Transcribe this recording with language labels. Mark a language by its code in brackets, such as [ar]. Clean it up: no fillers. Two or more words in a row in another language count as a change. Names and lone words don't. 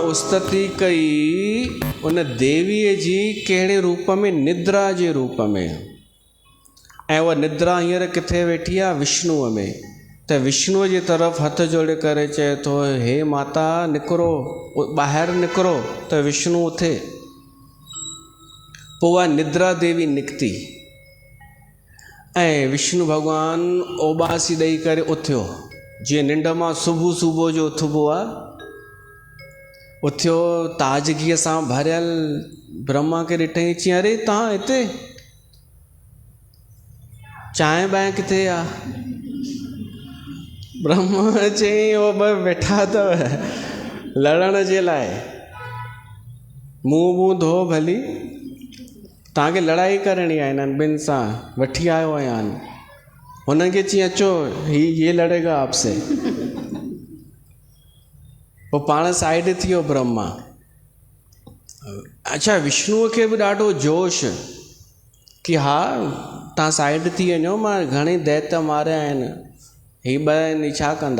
[sd] स्तुति कई उन देवीअ जी कहिड़े रूप में, निद्रा जे रूप में। ऐं उहा निद्रा हींअर किथे वेठी आहे, विष्णुअ में। त विष्णुअ जी तरफ़ हथ जोड़े करे चए थो, हे माता निकिरो, ॿाहिरि निकिरो। त विष्णु उथे। पोइ उहा निद्रा देवी निकिती ऐं विष्णु भॻवानु ओॿासी ॾेई करे उथियो, जीअं निंड मां सुबुह सुबुह जो उथिबो आहे। उथियो, ताज़गीअ सां भरियल ब्रह्मा खे ॾिठईं, चई अरे तव्हां हिते, चांहि ॿांहि किथे आहे? ब्रह्मा चई उहो ॿ वेठा अथव लड़ण जे लाइ, मुंहुं धो भली, तव्हांखे लड़ाई करणी आहे हिननि ॿिनि सां, वठी आयो आहियां। हुननि खे चई अचो, [hi] ये लड़ेगा आपसे। [sd] पोइ पाण साइड थी वियो ब्रह्मा। अच्छा, विष्णुअ खे बि ॾाढो जोश कि हा तव्हां साइड थी वञो, मां घणेई दैत्य मारिया आहिनि, ही ॿ आहिनि, छा कंदा?